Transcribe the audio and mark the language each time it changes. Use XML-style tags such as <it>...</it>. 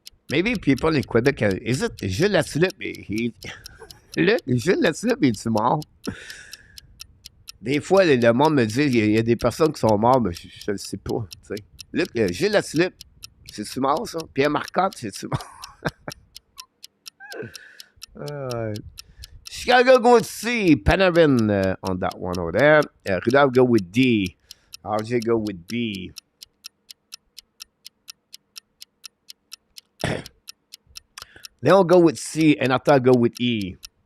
<en>Maybe people in Quebec, is it Gilles Latulippe?</en> <fr>Luc, Gilles Latulippe, est-tu mort? Des fois, le monde me dit, il y a des personnes qui sont mortes, mais je ne sais pas. T'sais. Luc, Gilles Latulippe, c'est-tu mort, ça? Pierre Marcotte, c'est-tu mort?</fr> <en>Chicago go with C. Panarin on that one over there. Rudolph go with D. RJ go with B. Leon go with C. And Atta go with E.</en>